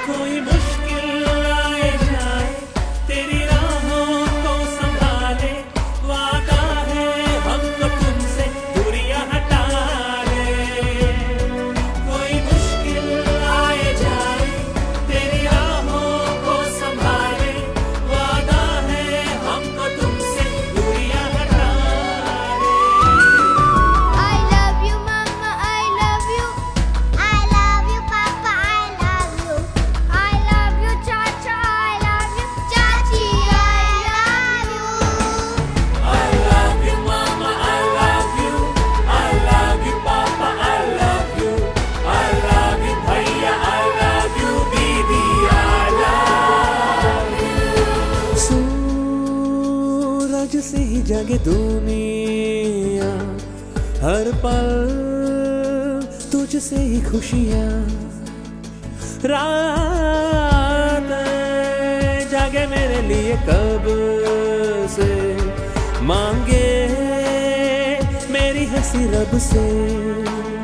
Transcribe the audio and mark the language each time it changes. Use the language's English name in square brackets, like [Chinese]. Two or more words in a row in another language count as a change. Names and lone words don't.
[Hindi] कोई मुश्किल आए जाए तेरी राहों को संभाले, वादा है हमको तुमसे दूरियां हटा ले। कोई मुश्किल आए जाए तेरी राहों को संभाले, वादा है हमको तुमसे दूरियां हटा ले। [English] I love you mama, I love you, I love you papa, I love you, I love you chacha, I love you chachi, I love you. I love you mama, I love you, I love you papa, I love you, I love you भैया, I love you दीदी, I love you. [Hindi] सूरज से ही जागे दुनिया, हर पल तुझसे ही खुशियां, रात जागे मेरे लिए कब से, मांगे मेरी हंसी रब से।